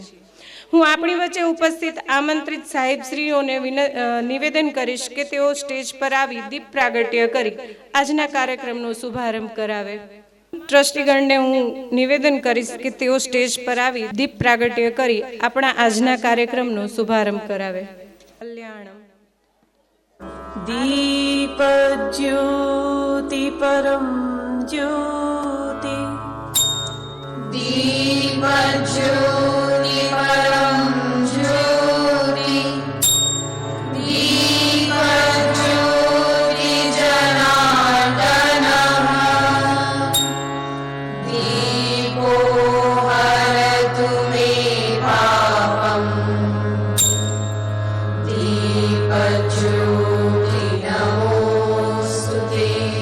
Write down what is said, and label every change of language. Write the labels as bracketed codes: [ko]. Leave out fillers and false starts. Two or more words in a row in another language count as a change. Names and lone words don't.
[gu] હું આપણી વચ્ચે ઉપસ્થિત આમંત્રિત સાહેબશ્રીઓને નિવેદન કરીશ કે તેઓ સ્ટેજ પર આવી દીપ પ્રાગટ્ય કરી આજના કાર્યક્રમનો શુભારંભ કરાવે। ટ્રસ્ટીગણને હું નિવેદન કરીશ કે તેઓ સ્ટેજ પર આવી દીપ પ્રાગટ્ય કરી આપણા આજના કાર્યક્રમનો શુભારંભ કરાવે। કલ્યાણમ। [sa] दीपज्योति परं ज्योति, दीपज्योति परं ज्योति, दीपज्योति जनार्दनः, दीपो हरतु मे पापम्, दीपज्योति नमोस्तुते।